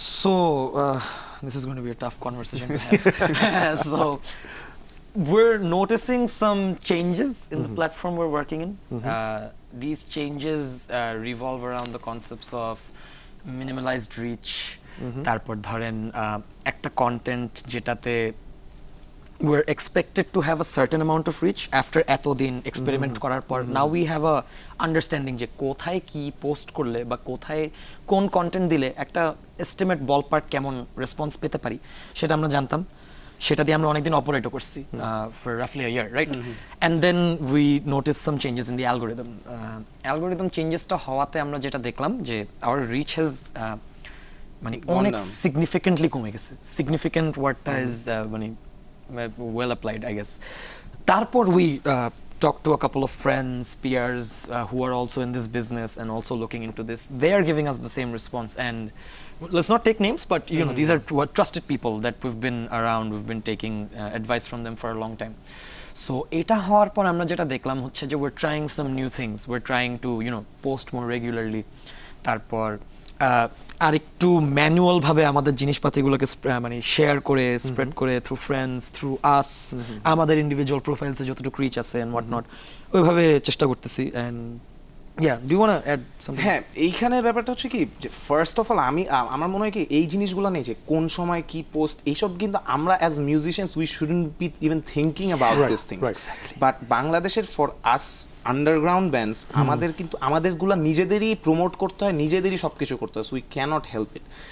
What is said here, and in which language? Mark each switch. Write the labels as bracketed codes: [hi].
[en] So this is going to be a tough conversation to have. So we're noticing some changes in the platform we're working in. These changes revolve around the concepts of minimalized reach, [bn] তারপর ধরেন একটা content যেটাতে [en] we're expected to have a certain amount of reach after [bn] এতদিন experiment করার পর [en] now we have a understanding [bn] যে কোথায় কি পোস্ট করলে বা কোথায় কোন কন্টেন্ট দিলে একটা এস্টিমেট বলপার্ক কেমন রেসপন্স পেতে পারি সেটা আমরা জানতাম সেটা দিয়ে আমরা অনেকদিন অপারেটও করছি [en] for roughly a year, right? And then we noticed some changes in the algorithm. Algorithm changesটা [bn] হওয়াতে আমরা যেটা দেখলাম যে [en] our reach has [bn] মানে অনেক সিগনিফিকেন্টলি কমে গেছে সিগনিফিকেন্ট ওয়ার্ডটা ইজ মানে [en] well applied, I guess. Tarpor we talked to a couple of friends, peers who are also in this business and also looking into this. They are giving us the same response, and let's not take names, but you know these are trusted people that we've been around. We've been taking advice from them for a long time. [bn] So এটা হওয়ার পর আমরা যেটা দেখলাম হচ্ছে যে [en] we're trying some new things. We're trying to post more regularly. [bn] তারপর আরেকটু ম্যানুয়াল ভাবে আমাদের জিনিসপাতিগুলোকে মানে শেয়ার করে স্প্রেড করে থ্রু ফ্রেন্ডস থ্রু আস আমাদের ইন্ডিভিজুয়াল প্রোফাইলসে যতটুকু রিচ আছে [en] and what not [bn] ওইভাবে চেষ্টা করতেছি [en] and yeah do you want to add something [bn] হ্যাঁ এইখানে ব্যাপারটা হচ্ছে কি যে ফার্স্ট অফ অল আমার মনে হয় কি এই জিনিসগুলো নেই যে কোন সময় কি পোস্ট এইসব কিন্তু আমরা [en] as musicians we shouldn't be even thinking about this things but [bn] বাংলাদেশের [en] for us underground bands [bn] আমাদের কিন্তু আমাদেরগুলো নিজেদেরই প্রমোট করতে হয় নিজেদেরই সব কিছু করতে হয়, [en] So we cannot help it.